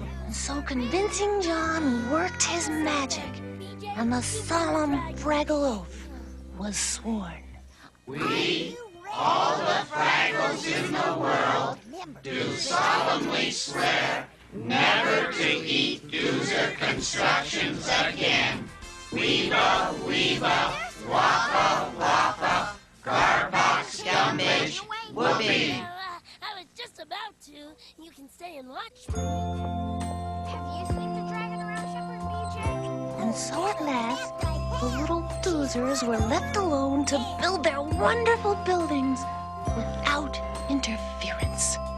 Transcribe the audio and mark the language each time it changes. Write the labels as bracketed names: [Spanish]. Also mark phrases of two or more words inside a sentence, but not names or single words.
[English] So convincing John worked his magic, and the solemn Fraggle oath was sworn. We, all the Fraggles in the world, do solemnly swear never to eat doozer constructions again. Weeba, weeba, wappa, wappa, garbox, gumbage, whoopee. I was just about to. You can stay and watch me. Have you seen the dragon around Shepherd BJ? And so at last, the little doozers were left alone to build their wonderful buildings without interference.